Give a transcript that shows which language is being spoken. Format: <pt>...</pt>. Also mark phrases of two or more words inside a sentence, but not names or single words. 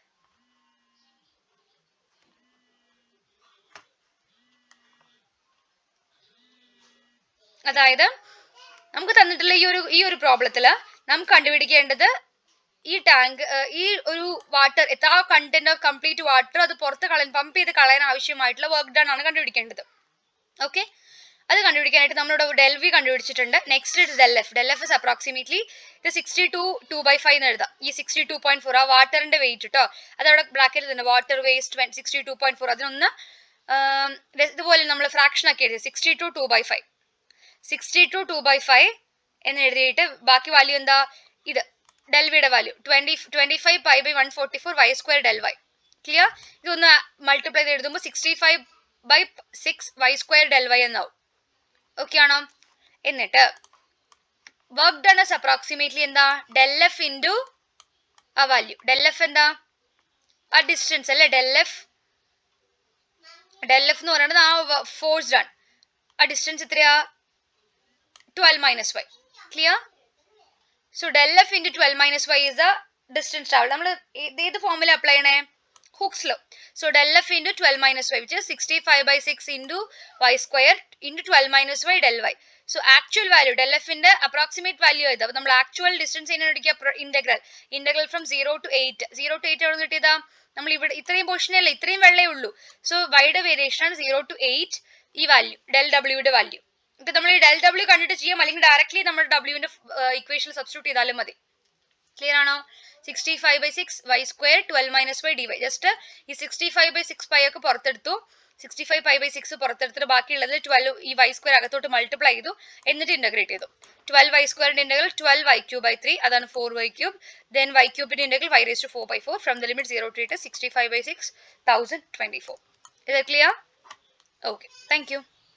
<ml>അതായത് നമുക്ക് തന്നിട്ടുള്ള ഈ ഒരു പ്രോബ്ലത്തില് നമുക്ക് കണ്ടുപിടിക്കേണ്ടത് ഈ ടാങ്ക്, ഈ ഒരു വാട്ടർ, എത്ര</ml> <en>content of complete water</en> <ml>അത് പുറത്ത് പമ്പ് ചെയ്ത് കളയാൻ ആവശ്യമായിട്ടുള്ള</ml> <en>work done</en> <ml>ആണ് കണ്ടുപിടിക്കേണ്ടത്. ഓക്കെ, അത് കണ്ടുപിടിക്കാനായിട്ട് നമ്മളിവിടെ del v കണ്ടുപിടിച്ചിട്ടുണ്ട്.</ml> <en>next del f. del f is approximately</en> <ml>ഇത് 62 2/5 എന്ന് എഴുതാം. ഈ 62.4 ആ വാട്ടറിന്റെ വെയിറ്റ് കേട്ടോ. അതവിടെ ബ്രാക്കറ്റിൽ തന്നെ</ml> <en>water waste</en> <ml>62.4. അതിനൊന്ന് ഇതുപോലെ നമ്മൾ ഫ്രാക്ഷൻ ആക്കി എഴുതി 62 2/5. 62 2/5 എന്ന് എഴുതിയിട്ട് ബാക്കി വാല്യൂ എന്താ? ഇത്</ml> <en>del v</en> <ml>യുടെ വാല്യൂ</ml> <en>25/144 y square del y.</en> <ml>ക്ലിയർ? ഇതൊന്ന് മൾട്ടിപ്ലൈ ചെയ്ത് എഴുതുമ്പോൾ</ml> <en>65/6 y square del y</en> <ml>എന്നാവും. ഓക്കെ ആണോ?</ml> <en>എന്നിട്ട് work done is approximately എന്താ? del f into ആ വാല്യൂ. del f എന്താ?</en> <ml>ആ ഡിസ്റ്റൻസ് അല്ലേ?</ml> <en>del f</en> <ml>എന്ന് പറയുന്നത് ആ</ml> <en>force done.</en> <ml>ആ ഡിസ്റ്റൻസ് എത്രയാ?</ml> <en>12 minus y. clear? so del f into 12 minus y is the distance travel.</en> <ml>നമ്മൾ ഏത് ഫോമിൽ അപ്ലൈ ചെയ്യണേ?</ml> <en>Hooke's law. So del f into 12 minus y, which is 65/6 into y square into 12 minus y del y. So actual value del f ന്റെ approximate value</en> <ml>ആയത്. അപ്പോൾ നമ്മൾ</ml> <en>actual distance എടുക്കുക integral from 0 to 8.</en> <ml>0 to 8 എവിടെ നിന്ന് കിട്ടിയതാ? നമ്മൾ ഇവിടെ ഇത്രയും പോർഷൻ അല്ലേ, ഇത്രയും വെള്ളേ ഉള്ളൂ. സോ വൈയുടെ വേരിയേഷൻ ആണ് 0 to 8 ഈ വാല്യൂ,</ml> <en>del w</en> <ml>യുടെ വാല്യൂ. ഇത് നമ്മൾ ഈ</ml> <en>del w</en> <ml>കണ്ടിട്ട് ചെയ്യാം, അല്ലെങ്കിൽ ഡയറക്ട്ലി നമ്മൾ w ന്റെ ഇക്വേഷനിൽ സബ്സ്റ്റിറ്റ്യൂട്ട് ചെയ്താലും മതി.</ml> <en>ക്ലിയർ ആണോ? 65/6 y square 12 minus y dy.</en> <ml>ജസ്റ്റ് ഈ 65/6 പൈ ഒക്കെ പുറത്തെടുത്തു. 65 പൈ ബൈ 6 പുറത്തെടുത്തിട്ട് ബാക്കിയുള്ളത് 12 ഈ</ml> <en>y square</en> <ml>അകത്തോട്ട് മൾട്ടിപ്ലൈ ചെയ്തു എന്നിട്ട് ഇന്റഗ്രേറ്റ് ചെയ്തു. 12 വൈ സ്ക്വയറിന്റെ ഇന്റഗ്രൽ</ml> <en>12 y cube by 3</en> <ml>അതാണ്</ml> <en>4 y cube. then y ക്യൂബിന്റെ ഇന്റഗ്രൽ y raised to 4 by 4 from the limit 0 to 8 65 by 6 1024. Is that clear? Okay, thank you.</en>